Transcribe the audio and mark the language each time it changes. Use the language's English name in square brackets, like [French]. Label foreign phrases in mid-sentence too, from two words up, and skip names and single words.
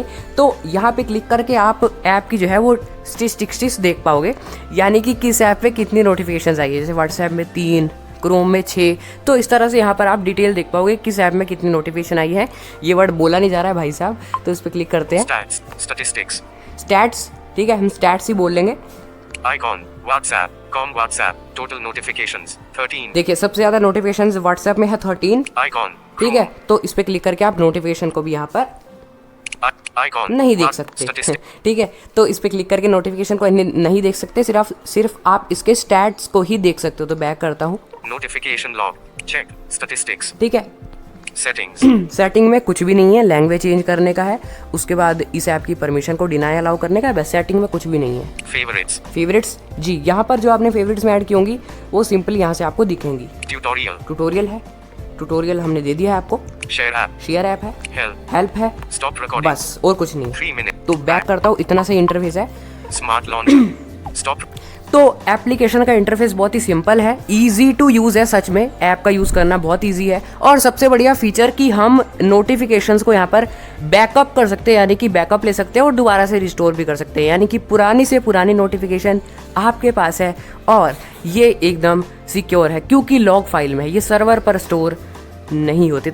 [Hindi] तो यहाँ पे क्लिक करके आप ऐप की जो है वो स्टैटिस्टिक्स देख पाओगे, यानी कि किस ऐप पे कितनी नोटिफिकेशंस आई है। जैसे व्हाट्सएप में 3, क्रोम में 6, तो इस तरह से यहाँ पर आप डिटेल देख पाओगे किस ऐप में कितनी नोटिफिकेशन आई है। ये वर्ड बोला नहीं जा रहा है भाई साहब, तो इस पर क्लिक करते हैं। [English] Stats. Statistics. [Hindi] स्टैट्स, ठीक है, हम स्टैट्स ही बोल लेंगे। [English] Icon. WhatsApp. WhatsApp. Total notifications. 13. [Hindi] देखिए सबसे ज़्यादा नोटिफिकेशंस व्हाट्सएप में है 13, [English] Icon. [Hindi] ठीक है। तो इस पर क्लिक करके आप नोटिफिकेशन को भी यहाँ पर [English] Icon. [Hindi] नहीं देख सकते, [English] Statistics. [Hindi] ठीक है। तो इस पे क्लिक करके नोटिफिकेशन को नहीं देख सकते, सिर्फ आप इसके स्टैट्स को ही देख सकते हो। तो बैक करता हूँ, [English] Notification log. Check. Statistics. [Hindi] ठीक है। [English] Settings. [Hindi] सेटिंग में कुछ भी नहीं है, [English] language change [Hindi] करने का है, उसके बाद इस ऐप की परमिशन को [English] deny allow [Hindi] करने का है, बस सेटिंग में कुछ भी नहीं है। [English] Favorites. [Hindi] फेवरेट्स, जी यहाँ पर जो आपने फेवरेट्स में ऐड की होंगी वो सिंपल यहाँ से आपको दिखेंगी। [English] Tutorial. [Hindi] ट्यूटोरियल है, ट्यूटोरियल हमने दे दिया है आपको। [English] Share app. [Hindi] शेयर ऐप है, [English] Help. [Hindi] हेल्प है, [English] Stop recording. [Hindi] बस और कुछ नहीं। [English] 3 minutes. [Hindi] तो बैक करता हूँ, इतना सा इंटरफेस है। [English] Smart launcher. Stop. [Hindi] तो एप्लीकेशन का इंटरफेस बहुत ही सिंपल है, [English] easy to use [Hindi] है, सच में ऐप का यूज़ करना बहुत इजी है। और सबसे बढ़िया फीचर कि हम नोटिफिकेशंस को यहाँ पर बैकअप कर सकते हैं, यानी कि बैकअप ले सकते हैं और दोबारा से रिस्टोर भी कर सकते हैं, यानी कि पुरानी से पुरानी नोटिफिकेशन आपके पास है और ये एकदम सिक्योर है क्योंकि [English] log file [Hindi] में है, ये सर्वर पर स्टोर नहीं होते।